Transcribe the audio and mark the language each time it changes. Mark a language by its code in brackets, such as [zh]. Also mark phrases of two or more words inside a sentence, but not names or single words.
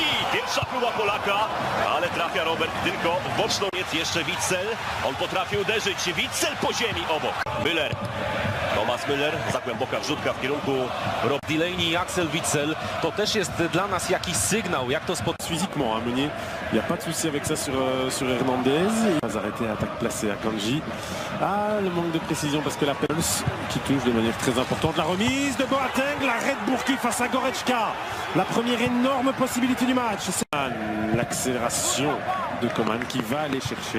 [pl] Pierwsza próba Polaka, ale trafia Robert tylko w boczną. Jest jeszcze Witsel. On potrafi uderzyć. Witsel po ziemi obok. Müller. Thomas Müller, za głęboka wrzutka w kierunku Rob Delaney i Axel Witsel. To też jest dla nas jakiś sygnał, jak to [fr] physiquement, hein, Meunier. Il n'y a pas de souci avec ça sur Hernandez. Il va arrêter l'attaque placée à Kanji. Ah, le manque de précision parce que la Pulse qui touche de manière très importante. La remise de Boateng, la Red Bourki face à Goretzka. La première énorme possibilité du match. L'accélération de Coman qui va aller chercher.